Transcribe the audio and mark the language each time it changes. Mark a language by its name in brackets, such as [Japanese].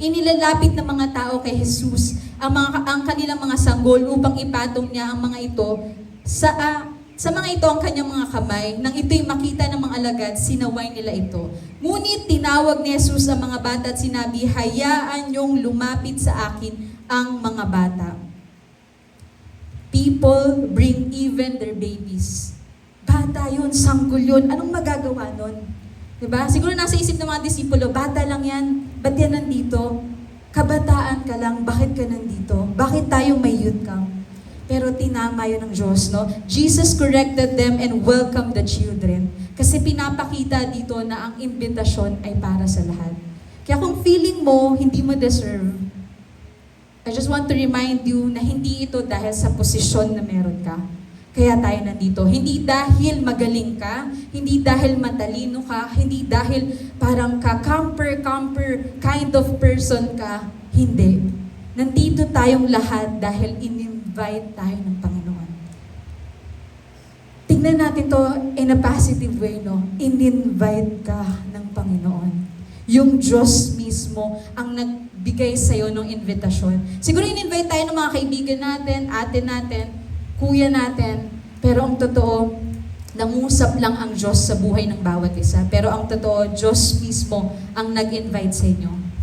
[Filipino] Inilalapit ng mga tao kay Jesus ang kanilang mga sanggol upang ipatong niya ang mga ito sa mga ito ang kanyang mga kamay. Nang ito'y makita ng mga alagad, sinaway nila ito. Ngunit tinawag ni Jesus ang mga bata at sinabi, hayaan niyong lumapit sa akin ang mga bata. [English] People bring even their babies. [Filipino] Bata yun, sanggol yun. Anong magagawa nun? Diba? Siguro nasa isip ng mga disipulo, bata lang yan. Ba't yan nandito? Kabataan ka lang, bakit ka nandito? Bakit tayo may youth camp? Pero tinama yun ng Diyos, no? [English] Jesus corrected them and welcomed the children. [Filipino] Kasi pinapakita dito na ang imbitasyon ay para sa lahat. Kaya kung feeling mo, hindi mo deserve, [English] I just want to remind you [Filipino] na hindi ito dahil sa posisyon na meron ka. Kaya tayo nandito. Hindi dahil magaling ka, hindi dahil matalino ka, hindi dahil parang [English] camper kind of person [Filipino] ka. Hindi. Nandito tayong lahat dahil in-invite tayo ng Panginoon. Tingnan natin to [English] in a positive way, [Filipino] no? In-invite ka ng Panginoon. Yung Diyos mismo ang nagbigay sa'yo ng invitasyon. Siguro in-invite tayo ng mga kaibigan natin, ate natin, kuya natin, pero ang totoo, nangusap lang ang Diyos sa buhay ng bawat isa. Pero ang totoo, Diyos mismo ang nag-invite sa inyo.